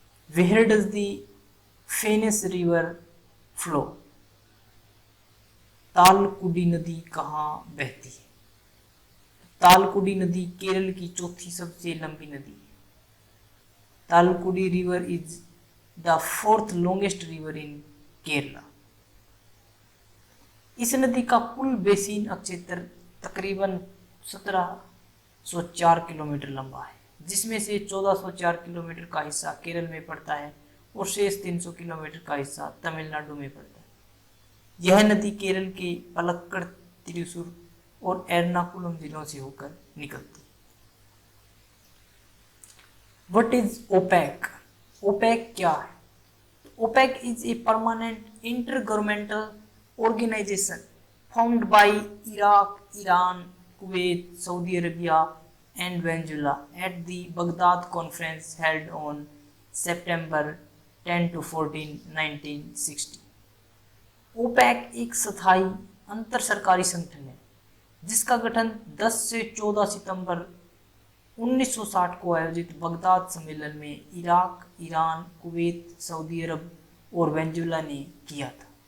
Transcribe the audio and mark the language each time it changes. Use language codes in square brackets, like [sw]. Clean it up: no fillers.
[en] Where does the Phoenix River flow? [hi] तालकुडी नदी कहाँ बहती है? तालकुडी नदी केरल की चौथी सबसे लंबी नदी है। [en] Chalakudy river is the 4th longest river in Kerala. [hi] इस नदी का कुल बेसिन क्षेत्र तकरीबन 1704 किलोमीटर लंबा है, जिसमें से 1404 किलोमीटर का हिस्सा केरल में पड़ता है और शेष 300 किलोमीटर का हिस्सा तमिलनाडु में पड़ता है। यह नदी केरल के पलक्कड़, त्रिशूर और एर्नाकुलम जिलों से होकर निकलती है। [en] What is OPEC? [hi] OPEC क्या है? [en] OPEC is a permanent intergovernmental organization formed by Iraq, Iran, Kuwait, Saudi Arabia and Venezuela at the Baghdad Conference held on September 10 to 14, 1960। [hi] OPEC एक स्थायी अंतर सरकारी संगठन है जिसका गठन 10 से 14 सितंबर 1960 को आयोजित बगदाद सम्मेलन में इराक, ईरान, कुवैत, सऊदी अरब और वेनेजुएला ने किया था।